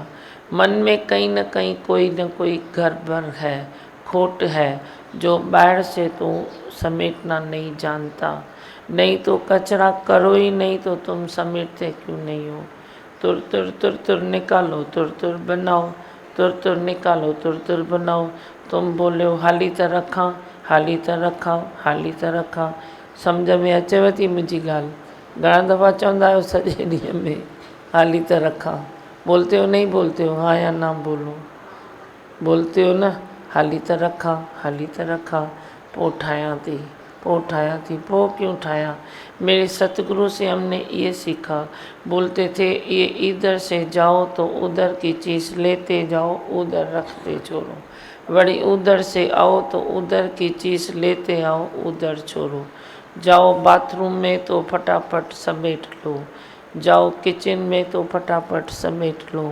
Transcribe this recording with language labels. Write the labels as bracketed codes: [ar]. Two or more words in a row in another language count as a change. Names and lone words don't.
[hi] मन में कहीं न कहीं कोई न कोई गड़बड़ है, खोट है, जो बाहर से तू समेटना नहीं जानता। नहीं तो कचरा करो ही नहीं तो तुम समेटते क्यों नहीं हो? तुर तुर तुर तुर निकालो, तुर तुर बनाओ, तुर तुर निकालो, तुर तुर बनाओ। तुम बोले हो [sd] हाली त रखां, हाली त रखां, हाली त रखां। सम्झ में अचेव थी मुंहिंजी ॻाल्हि? घणा दफ़ा चवंदा आहियो सॼे ॾींहं में हाली त रखां? [hi] बोलते हो नहीं बोलते हो? हाँ या ना बोलो? बोलते हो ना, [sd] हाली त रखां, हाली त रखां। पोइ ठाहियां थी, पोइ ठाहियां थी, पोइ क्यों ठाहियां? [hi] मेरे सतगुरु से हमने ये सीखा। बोलते थे ये इधर से जाओ तो उधर की चीज़ लेते जाओ, उधर रखते छोड़ो। वड़ी उधर से आओ तो उधर की चीज़ लेते आओ, उधर छोड़ो। जाओ बाथरूम में तो फटाफट समेट लो, जाओ किचन में तो फटाफट समेट लो।